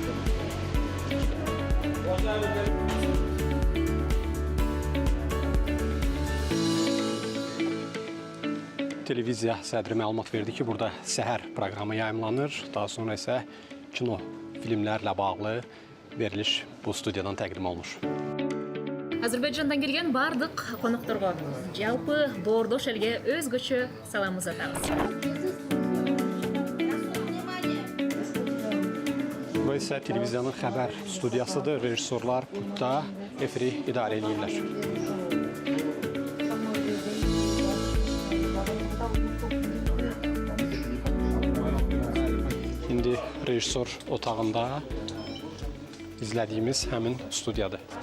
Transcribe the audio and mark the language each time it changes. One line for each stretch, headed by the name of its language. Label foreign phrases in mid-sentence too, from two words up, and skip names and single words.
Azerbaijani: Televiziya sədri məlumat verdi ki, burada səhər proqramı yayımlanır. Daha sonra isə kino filmlərlə bağlı veriliş bu studiyadan təqdim olunur.
Kyrgyz: Azərbaycandan келген бардық қонақтарға жалпы Бордош елге өзгөчө саламымызды атабыз.
Azerbaijani: Bu isə televiziyanın xəbər studiyasıdır. Rejissorlar burada efiri idarə edirlər. İndi rejissor otağında izlədiyimiz həmin studiyadır.